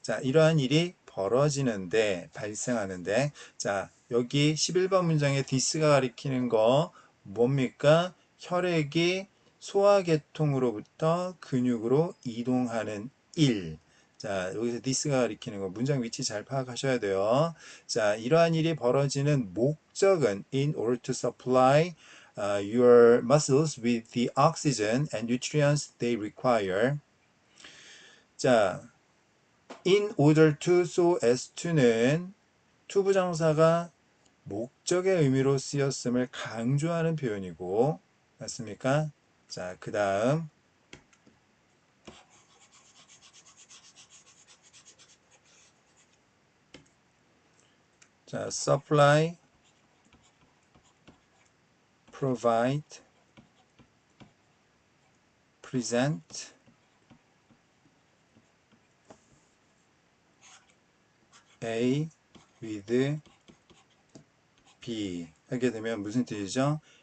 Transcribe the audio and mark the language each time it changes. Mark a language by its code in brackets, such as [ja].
[ko] 자, 이러한 일이 벌어지는데, 발생하는데, 자, 여기 11번 문장에 this가 가리키는 거 뭡니까? 혈액이 소화계통으로부터 근육으로 이동하는 일. 자, 여기서 this가 가리키는 거 문장 위치 잘 파악하셔야 돼요. 자, 이러한 일이 벌어지는 목적은 [en] in order to supply your muscles with the oxygen and nutrients they require. [ko] 자, [en] in order to, so as to [ko] 는 to 부정사가 목적의 의미로 쓰였음을 강조하는 표현이고, 맞습니까? 자, 그 다음, 자, supply, provide, present, A with B 하게 되면 무슨 뜻이죠?